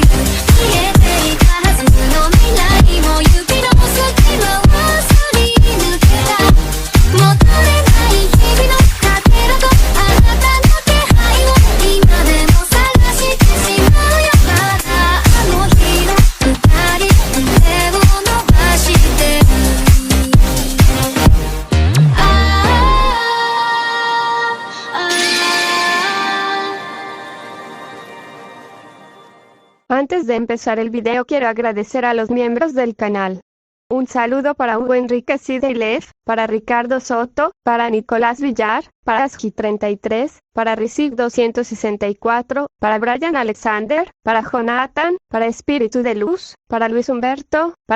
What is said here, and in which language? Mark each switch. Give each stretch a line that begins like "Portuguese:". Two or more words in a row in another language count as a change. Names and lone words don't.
Japanese: 見えていたはずの未来も指の隙間をすり抜けた。求めない日々のかけらとあなたの気配を今でも探してしまうよ。まだあの日の二人手を伸ばしてる。
Spanish: Antes de empezar el video quiero agradecer a los miembros del canal. Un saludo para Hugo Enrique Sidelev, para Ricardo Soto, para Nicolás Villar, para Aski33, para Ricig 264, para Brian Alexander, para Jonathan, para Espíritu de Luz, para Luis Humberto, para